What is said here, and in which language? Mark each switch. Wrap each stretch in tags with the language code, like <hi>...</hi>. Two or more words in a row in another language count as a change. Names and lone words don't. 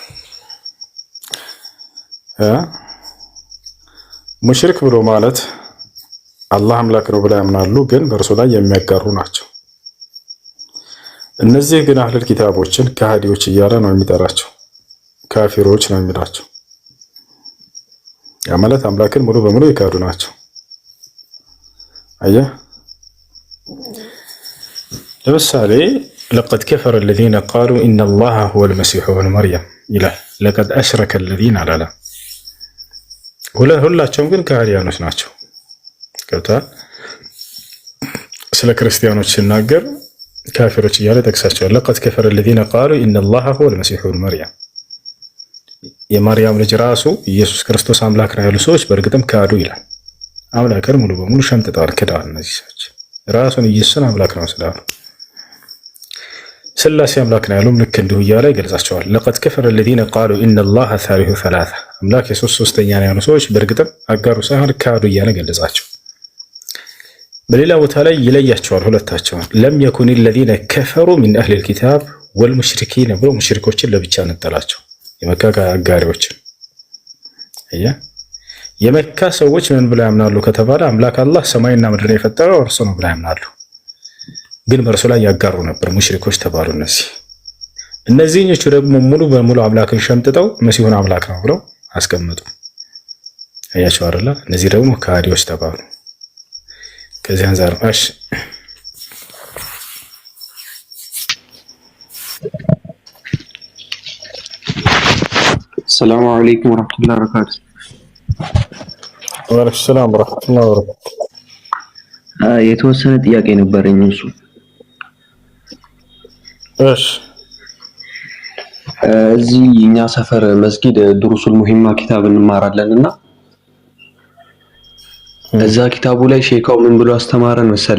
<am>ሙሽሪክ ብሎ ማለት አላህ አምላክ ነው ብለው ያምናሉ፣ ግን በእርሱ ላይ የሚያጋሩ ናቸው። እነዚህ ግን አህለል ኪታቦችን ከሃዲዎች እያለ ነው የሚጠራቸው፣ ካፊሮች ነው የሚላቸው። ያ ማለት አምላክን ሙሉ በሙሉ ይካዱ ናቸው። አየህ፣ ለምሳሌ</am> <ar>لقد كفر الذين قالوا ان الله هو المسيح ابن مريم</ar> <am>ይላል።</am> <ar>لقد أشرك الذين</ar> <am>አላላ ሁላቸውም ግን ከሃዲያኖች ናቸው። ገብቷል። ስለ ክርስቲያኖች ሲናገር ካፊሮች እያለ ጠቅሳቸዋል።</am> <ar>لقد كفر الذين قالوا ان الله هو المسيح ابن مريم</ar> <am>የማርያም ልጅ ራሱ ኢየሱስ ክርስቶስ አምላክ ነው ያሉ ሰዎች በእርግጥም ካዱ ይላል። አምላክን ሙሉ በሙሉ ሸምጥጠዋል፣ ክደዋል። እነዚህ ሰዎች ራሱን ኢየሱስን አምላክ ነው ስላሉ ስላሴ አምላክ ነው ያሉም ልክ እንዲሁ እያለ ይገልጻቸዋል።</am> <ar>لقد كفر الذين قالوا ان الله ثالث ثلاثة</ar> <am>አምላክ የሶስት ሶስተኛ ነው ያሉ ሰዎች በእርግጥም አጋሩ ሳይሆን ካዱ እያለ ገለጻቸው። በሌላ ቦታ ላይ ይለያቸዋል ሁለታቸውን።</am> <ar>لم يكن الذين كفروا من اهل الكتاب والمشركين</ar> <am>ብሎ ሙሽሪኮችን ለብቻ ነጠላቸው። የመካ አጋሪዎችን የመካ ሰዎች ምን ብለው ያምናሉ ከተባለ አምላክ አላህ ሰማይና ምድርን የፈጠረው እርሱ ነው ብለው ያምናሉ። ግን በእርሱ ላይ ያጋሩ ነበር፣ ሙሽሪኮች ተባሉ። እነዚህኞቹ ደግሞ ሙሉ በሙሉ አምላክን ሸምጥጠው መሲሁን አምላክ ነው ብለው አስቀመጡ። አያቸው አይደለ? እነዚህ ደግሞ ከሃዲዎች ተባሉ። ከዚህ አንፃር እሺ</am> <ar>السلام عليكم ورحمة الله وبركاته. وعليكم سلام ورحمة الله وبركاته።</ar> <am>የተወሰነ ጥያቄ ነበረኝ። እሱ እሺ እዚህ እኛ ሰፈር መስጊድ ድሩሱል ሙሂማ ኪታብ እንማራለን እና እዛ ኪታቡ ላይ ሼካው ምን ብሎ አስተማረን መሰለ?</am>